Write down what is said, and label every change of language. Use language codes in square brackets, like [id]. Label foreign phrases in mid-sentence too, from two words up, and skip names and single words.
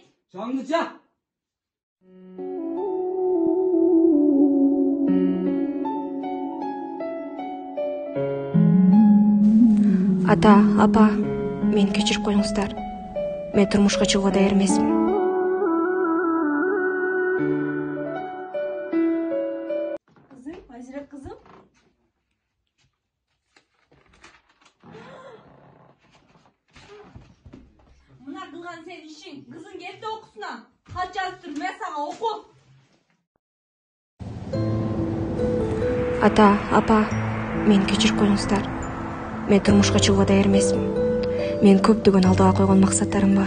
[ky] Жаңдыча. Ата, апа, мени кечирип коюңуздар. Мен турмушка чыгууга даяр эмесмин. Қызым, Айзира қызым. Мына кылган сен ишиң. Кызың келди окусуна. Кат жазып тур, мен сага оку. Ата, апа, мени кечирип коюңуздар. Мен турмушка чыгууга даяр эмесмин. Мен көптөгөн алдыга койгон максаттарым бар.